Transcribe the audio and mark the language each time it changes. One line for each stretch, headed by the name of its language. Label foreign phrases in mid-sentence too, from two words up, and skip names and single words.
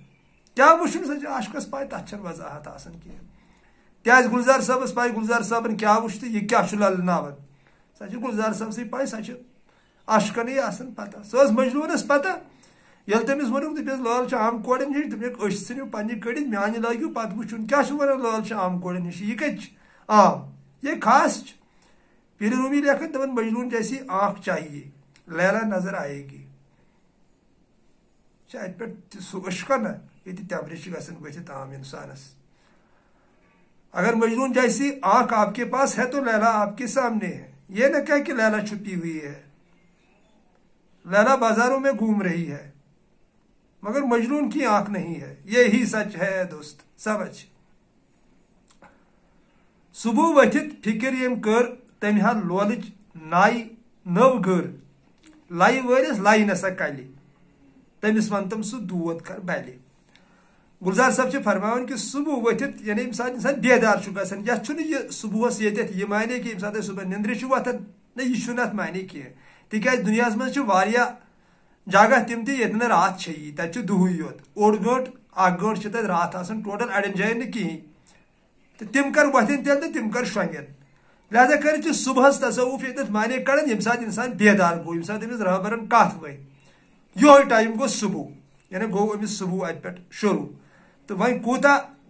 Kashmiri: کیاہ وٕچھُن سا چھِ عاشقس پاے تتھ چھنہٕ وضاحت آسان کینٛہہ کیازِ گلزار صٲبس پاے گلزار صٲبن کیاہ وٕچھ تہٕ یہِ کیاہ چھُ للناوان سۄ چھِ گلزار صٲبسٕے پاے سۄ چھِ عاشقنٕے آسان پتہ سۄ ٲس مجنوٗنس پتہ ییٚلہِ تٔمِس ووٚنُکھ دٔپِس لٲل چھِ عام کورٮ۪ن ہِش دوٚپُکھ أچھ ژھٕنِو پننہِ کٔڑِتھ میانہِ لٲگِو پتہٕ وٕچھُن کیاہ چھُ ونان لٲل چھِ عام کورٮ۪ن ہِش یہِ کتہِ چھِ عام یہ خاص چھِ پیر رومی لیکھان دپان
Urdu: مجنون جیسی آنکھ چاہیے لیلا نظر آئے گی
Kashmiri: اتہ پہ سہ عشقہ نا یہ تمرِ چھ گژھان ؤتھِتھ عام انسانس
Urdu: اگر مجنون جیسی آنکھ آپ کے پاس ہے تو لیلا آپ کے سامنے ہے یہ نہ کہ لیلا چھپی ہوئی ہے لیلا بازاروں میں گھوم رہی ہے مگر مجنون کی آنکھ نہیں ہے یہی سچ ہے دوست
Kashmiri: سمجھ صبح ؤتھِتھ فکر یم کر تمہِ ہا لولٕچ نایہِ نٔو گٔر لایہِ وٲلِس لایہِ نسا کلہِ تٔمِس ون تم سُہ دود کر بلہِ گلزار صٲب چھِ فرماوان کہ صبح ؤتھِتھ یعنی ییٚمہِ ساتہٕ انسان بیدار چھُ گژھان یتھ چھُنہٕ یہِ صبحس ییٚتٮ۪تھ یہِ معنی کہِ ییٚمہِ ساتہٕ أسۍ صبحن نِندرِ چھِ وۄتھان نہ یہِ چھُنہٕ اتھ معنی کینٛہہ تِکیازِ دُنیاہس منٛز چھِ واریاہ جگہ تِم تہِ ییٚتہِ نہٕ راتھ چھیی تتہِ چھُ دُہٕے یوت اوٚڑ گٲنٛٹہٕ اکھ گٲنٛٹہٕ چھِ تتہِ راتھ آسان ٹوٹل اڑٮ۪ن جاین نہٕ کِہیٖنۍ تہٕ تِم کر وۄتھن تیٚلہِ تہٕ تِم کر شۄنگن لہذا کٔرِتھ چھِ صبحس تصوُف ییٚتٮ۪تھ معنی کڑان ییٚمہِ ساتہٕ انسان بیدار گوٚو ییٚمہِ ساتہٕ أمِس رہبرن کتھ ؤنۍ یہوے ٹایم گوٚو صبح یعنی گوٚو أمِس صبح اتہِ پٮ۪ٹھ شروع تہٕ وۄنۍ کوٗتاہ